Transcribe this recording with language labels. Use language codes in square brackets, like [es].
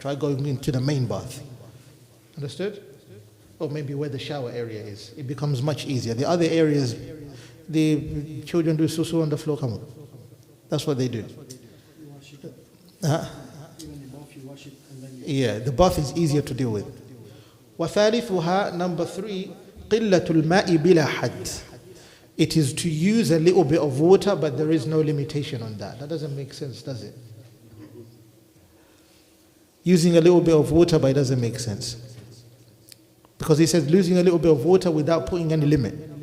[en] Try going into the main bath. Understood? Or maybe where the shower area is. It becomes much easier. The other areas, the children do susu on the floor. Come on. That's what they do. Yeah, the bath is easier to deal with. [ar] وَثَالِثُهَا, [en] number 3, [ar] قِلَّةُ الْمَاءِ بِلَا حَدٍّ. [en] It is to use a little bit of water, but there is no limitation on that. That doesn't make sense, does it? Using a little bit of water, but it doesn't make sense. Because he says losing a little bit of water without putting any limit.